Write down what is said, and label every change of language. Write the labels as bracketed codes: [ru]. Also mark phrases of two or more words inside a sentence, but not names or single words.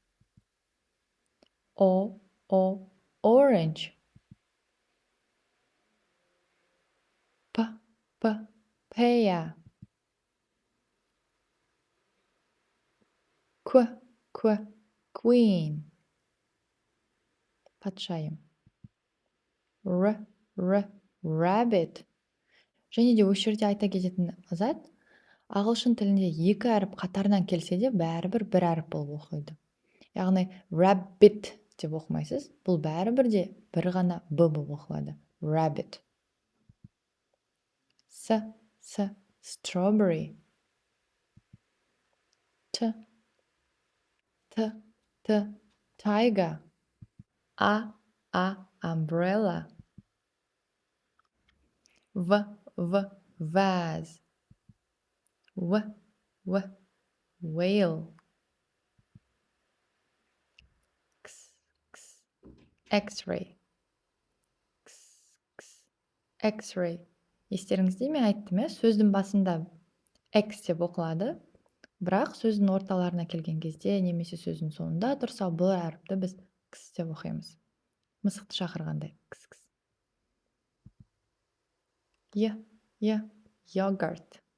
[en] Orange. Papaya. Queen. [kk] Патшайым. Rabbit. Және де осы жерде айта кететін зат, ағылшын тілінде екі әріп қатарынан келсе де, бәрібір бір әріп болып оқиды. Яғни rabbit деп оқымайсыз, бұл бәрібір де бір ғана б болып оқылады. [en] Rabbit. Strawberry. Tiger. Umbrella. Vase. Whale. X-ray. [kk] Естеріңізде ме айттым, сөздің басында X деп оқылады, бірақ сөздің орталарына келген кезде немесе сөздің соңында тұрса, бұл әріпті біз X деп оқимыз. Мысықты шақырғандай. Yogurt.